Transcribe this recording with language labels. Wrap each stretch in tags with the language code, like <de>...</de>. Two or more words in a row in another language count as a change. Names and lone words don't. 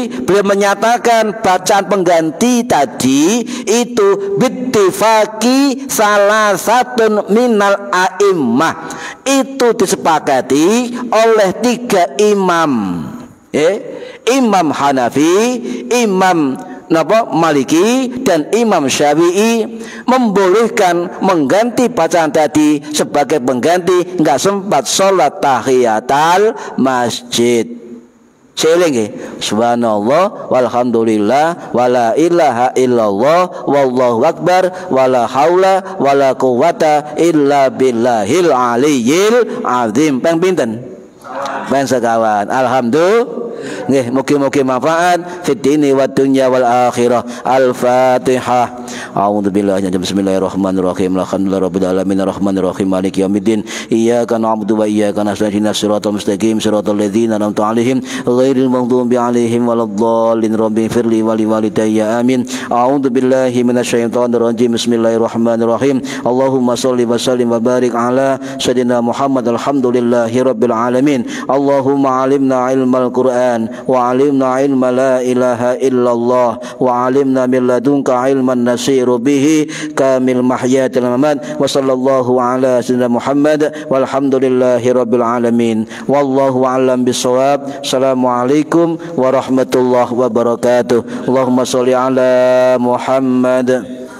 <id>Beliau menyatakan bacaan pengganti tadi itu</id> <ar>باتفاق ثلاثة من الأئمة,</ar> <id>itu disepakati oleh 3 imam, Imam Hanafi, Imam Maliki dan Imam Syafi'i, membolehkan mengganti bacaan tadi sebagai pengganti nggak sempat sholat tahiyatul masjid.</id> <ar>Selingi سبحان الله والحمد لله ولا إله إلا الله والله أكبر ولا حول ولا قوة إلا بالله العلي العظيم.</ar> <jv>Peng pinten? Peng sekawan. Alhamdulillah. Nggih, mugi-mugi manfaat</jv> <ar>في الدين والدنيا والآخرة. Al-Fatihah. أعوذ بالله بسم الله الرحمن الرحيم الحمد لله رب العالمين الرحمن الرحيم مالك يوم الدين. إياك نعبد وإياك نستعين اهدنا الصراط المستقيم صراط الذين أنعمت عليهم غير المغضوب عليهم ولا الضالين. رب اغفر لي ولوالدي آمين أعوذ بالله من الشيطان الرجيم. بسم الله الرحمن الرحيم اللهم صل وسلم وبارك على سيدنا محمد. الحمد لله رب العالمين. اللهم علمنا علم القرآن وعلمنا علم لا إله إلا الله وعلمنا من لدنك علما نسير به كامل محيا الممات. وصلى الله على سيدنا محمد والحمد لله رب العالمين. والله أعلم بالصواب. السلام عليكم ورحمة الله وبركاته. اللهم صل على محمد.</ar>